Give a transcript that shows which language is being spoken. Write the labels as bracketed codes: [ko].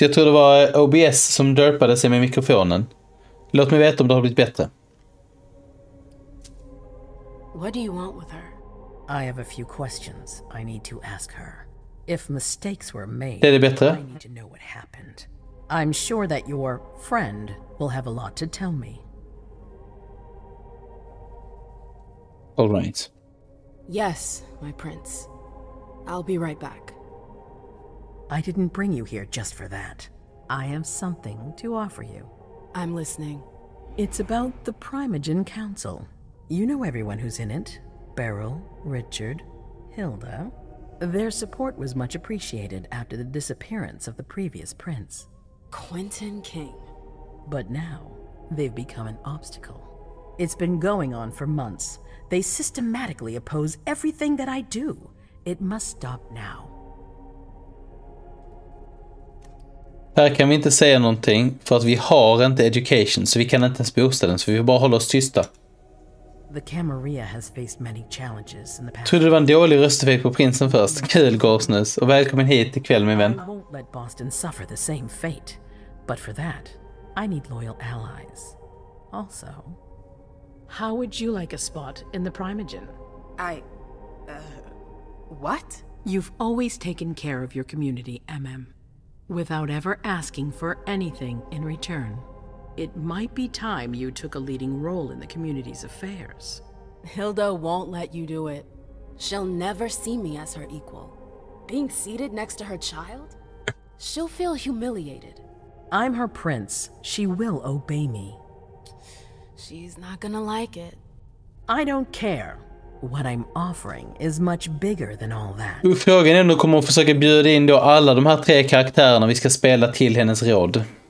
[sv] Jag tror det var OBS som dörpade sig med mikrofonen. Låt mig veta om det har blivit bättre. [en] What do you want with her? I have a few questions I need to ask her. If mistakes were made, [sv] Det är bättre. [en] I need to know what happened. I'm sure that your friend will have a lot to tell me. All right. Yes, my prince. I'll be right back. I didn't bring you here just for that. I have something to offer you. I'm listening. It's about the Primogen Council. You know everyone who's in it. Beryl, Richard, Hilda. Their support was much appreciated after the disappearance of the previous prince. Quentin King. But now, they've become an obstacle. It's been going on for months. They systematically oppose everything that I do. It must stop now. [sv] Här kan vi inte säga någonting för att vi har inte education, så vi kan inte ens boosta den, så vi får bara hålla oss tysta. [en] The Camarilla has faced many challenges in the past. [sv] Trodde det var en dålig rösteffekt på prinsen först. Kul, Gåsnus, och välkommen hit ikväll, min vän. [en] I won't let Boston suffer the same fate, but for that, I need loyal allies. Also, how would you like a spot in the Primogen? What? You've always taken care of your community, MM, without ever asking for anything in return. It might be time you took a leading role in the community's affairs. Hilda won't let you do it. She'll never see me as her equal. Being seated next to her child? She'll feel humiliated. I'm her prince. She will obey me. She's not gonna like it. I don't care. What I'm offering is much bigger than all that. [sv] Frågan är om du kommer att försöka bjuda in då alla de här 3 karaktärerna vi ska spela till hennes råd.